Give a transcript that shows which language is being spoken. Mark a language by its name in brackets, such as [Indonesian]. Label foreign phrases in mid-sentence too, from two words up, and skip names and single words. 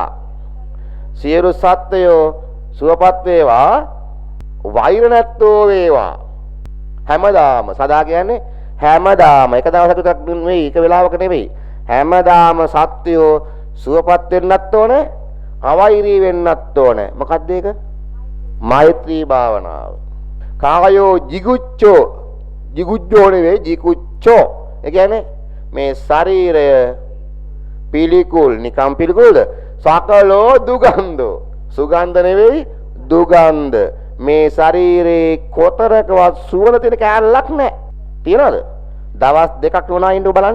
[Sinhala] සියලු සත්වයෝ සුවපත් වේවා, වෛර නැත්තෝ වේවා. හැමදාම සදා කියන්නේ හැමදාම එක දවසක විතරක් නෙවෙයි, එක වෙලාවක නෙවෙයි. හැමදාම සත්වයෝ සුවපත් වෙන්නත් ඕනේ, අවෛරී වෙන්නත් ඕනේ. මොකක්ද ඒක? මෛත්‍රී භාවනාව. [Pali] කායෝ jiguccho, jiguccho නෙවෙයි jiguccho. [Sinhala] ඒ කියන්නේ මේ ශරීරය පිළිකුල්, නිකම් පිළිකුල්ද? [Pali] සකලෝ දුගන්ධෝ. [Sinhala] සුගන්ධ නෙවෙයි දුගන්ධ. මේ ශරීරේ කොතරකවත් සුවඳ තියෙන කැලලක් නැහැ. තියනවද? දවස් දෙකක් වුණා ඉන්න බලන්න.